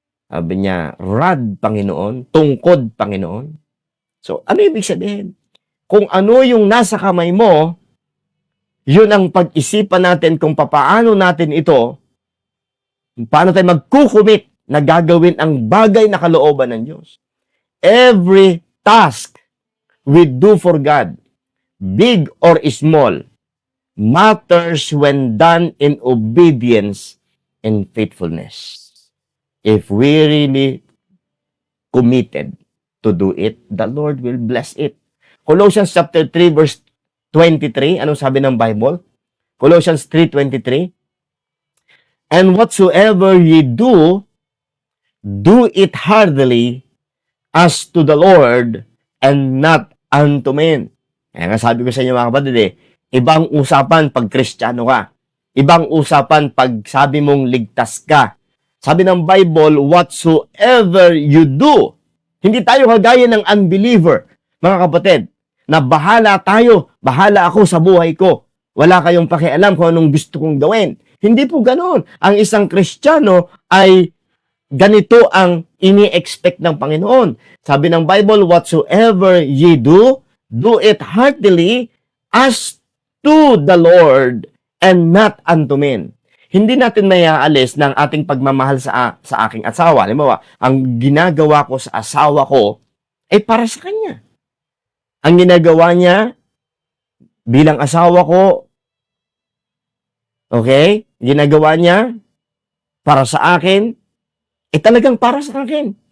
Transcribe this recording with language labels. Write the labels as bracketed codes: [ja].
[tl] Sabi niya, rod, Panginoon, tungkod, Panginoon. So, ano ibig sabihin? Kung ano yung nasa kamay mo, yun ang pag-isipan natin kung paano natin ito, paano tayo magkukumit na gagawin ang bagay na kalooban ng Diyos. [en] Every task we do for God, big or small, matters when done in obedience and faithfulness. If we really committed to do it, the Lord will bless it. Colossians chapter 3 verse 23, [tl] anong sabi ng [en] Bible? Colossians 3:23, and whatsoever ye do, do it heartily as to the Lord and not unto men. [tl] Kaya nga sabi ko sa inyo mga kapatid ibang usapan pag Kristiyano ka. Ibang usapan pag sabi mong ligtas ka. Sabi ng Bible, [en] whatsoever you do. [tl] Hindi tayo kagaya ng unbeliever, mga kapatid, na bahala tayo, bahala ako sa buhay ko. Wala kayong pakialam kung anong gusto kong gawin. Hindi po ganoon. Ang isang Kristiyano ay ganito ang ini-expect ng Panginoon. Sabi ng [en] Bible, whatsoever ye do, do it heartily as to the Lord and not unto men. [tl] Hindi natin mayaalis ng ating pagmamahal sa aking asawa. Halimbawa, ang ginagawa ko sa asawa ko ay para sa kanya. Ang ginagawa niya bilang asawa ko, okay, ginagawa niya para sa akin, talagang para sa akin.